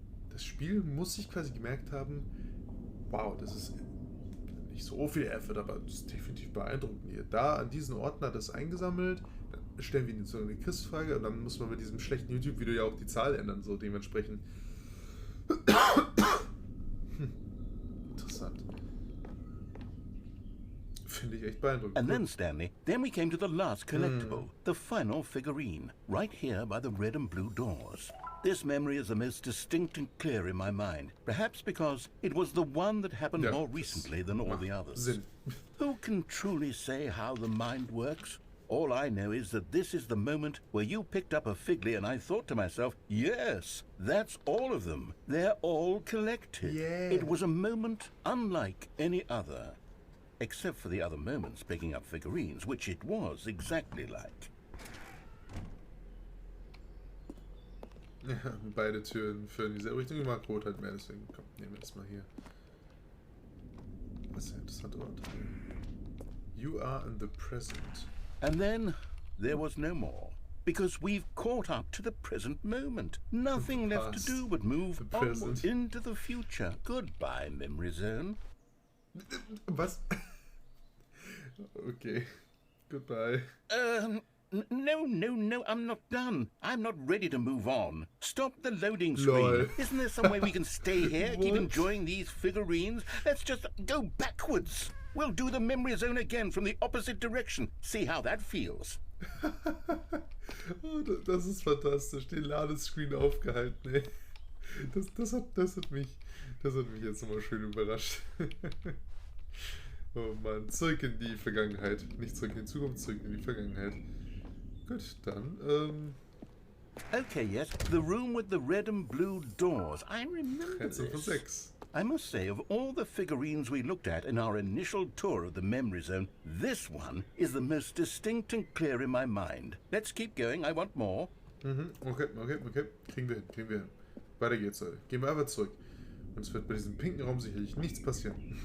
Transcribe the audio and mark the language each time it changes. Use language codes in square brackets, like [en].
[de] Das Spiel muss sich quasi gemerkt haben, wow, das ist nicht so viel Effort, aber das ist definitiv beeindruckend hier. Da an diesen Orten hat das eingesammelt, dann stellen wir so eine Quizfrage und dann muss man mit diesem schlechten YouTube-Video ja auch die Zahl ändern, so dementsprechend. Interessant. Finde ich echt beeindruckend. [en] And then, Stanley, then we came to the last collectible, the final figurine, right here by the red and blue doors. This memory is the most distinct and clear in my mind, perhaps because it was the one that happened more recently than all the others. [de] Sinn. [en] Who can truly say how the mind works? All I know is that this is the moment where you picked up a figly and I thought to myself, yes, that's all of them. They're all collected. Yeah. It was a moment unlike any other. Except for the other moments picking up figurines, which it was exactly like. [de] Ja, beide Türen führen in diese Richtung. Ich mag Rot halt mehr, deswegen komm, nehmen wir das mal hier. Das ist ein interessanter Ort. [en] You are in the present. And then there was no more. Because we've caught up to the present moment. Nothing left to do but move onward into the future. Goodbye, memory zone. [de] Was? Okay. Goodbye. [en] No, I'm not done. I'm not ready to move on. Stop the loading screen. Lol. Isn't there some way we can stay here, keep enjoying these figurines? Let's just go backwards. We'll do the memory zone again from the opposite direction. See how that feels. [de] Oh, das ist fantastisch. Den Ladescreen aufgehalten, ey. Das hat mich jetzt nochmal schön überrascht. Oh Mann, zurück in die Vergangenheit. Nicht zurück in die Zukunft, zurück in die Vergangenheit. Gut, dann, [en] Okay, yes, the room with the red and blue doors. I remember [de] Rätsel für [en] this. 6. I must say, of all the figurines we looked at in our initial tour of the memory zone, this one is the most distinct and clear in my mind. Let's keep going, I want more. [de] Okay. Kriegen wir hin. Weiter geht's, Leute. Gehen wir einfach zurück. Und es wird bei diesem pinken Raum sicherlich nichts passieren.